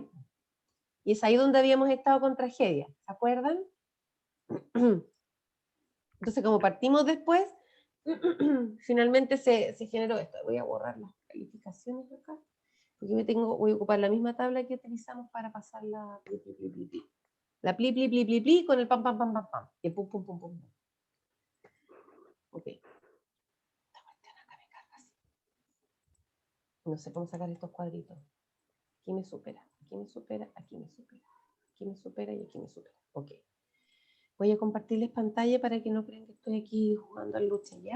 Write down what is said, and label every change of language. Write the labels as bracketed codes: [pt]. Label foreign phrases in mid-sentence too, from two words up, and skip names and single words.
[es] Y es ahí donde habíamos estado con tragedia, ¿se acuerdan? Entonces como partimos después, finalmente se generó esto. Voy a borrar las calificaciones de acá, porque voy a ocupar la misma tabla que utilizamos para pasar la pli, pli, pli, pli, pli. La pli, pli, pli, pli, pli, con el pam, pam, pam, pam, pam. Y pum, pum, pum, pum, pum. Ok. Esta cuestión acá me carga así. No sé cómo sacar estos cuadritos. Aquí me supera, aquí me supera, aquí me supera. Aquí me supera y aquí me supera. Ok. Voy a compartirles pantalla para que no crean que estoy aquí jugando al lucha, ¿ya?